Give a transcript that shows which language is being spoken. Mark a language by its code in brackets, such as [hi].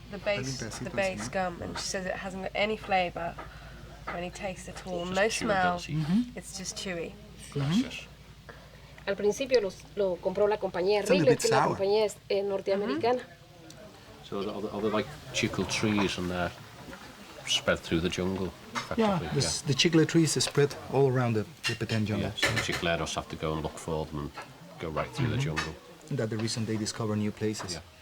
[en] The base gum, and she says it hasn't got any flavour or any taste at all, no smell. It's just chewy. [es] Al principio lo compró la compañía Wrigley, que es la compañía norteamericana. [en] So are they like chicle trees and they're spread through the jungle? Yeah, the chicle trees are spread all around the Petén jungle. Yeah, so the chicleros have to go and look for them and go right through the jungle. That's the reason they discover new places.